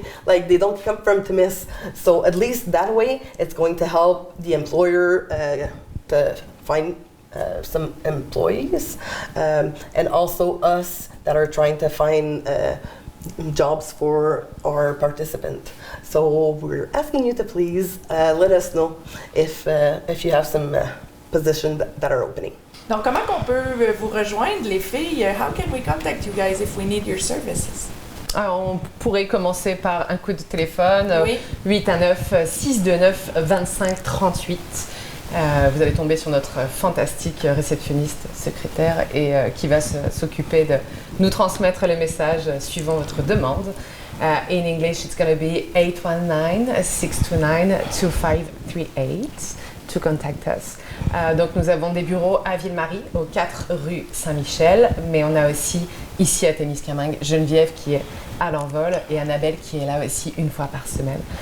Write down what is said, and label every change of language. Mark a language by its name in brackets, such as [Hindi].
[English] They don't come from Timis. So at least that way, it's going to help the employer to find some employees, and also us that are trying to find jobs for our participant. So we're asking you to please let us know if you have some positions that are opening. [French] Donc, comment qu'on peut vous rejoindre, les filles? [English] How can we contact you guys if we need your services? [French] Alors, on pourrait commencer par un coup de téléphone, Oui. 819-629-2538. Vous allez tomber sur notre fantastique réceptionniste secrétaire et qui va s'occuper de nous transmettre les messages suivant votre demande. [English] In English, it's going to be 819-629-2538 to contact us. [French] Donc nous avons des bureaux à Ville-Marie, au 4 rue Saint-Michel, mais on a aussi ici à Témiscamingue Geneviève qui est à l'Envol et Annabelle qui est là aussi une fois par semaine.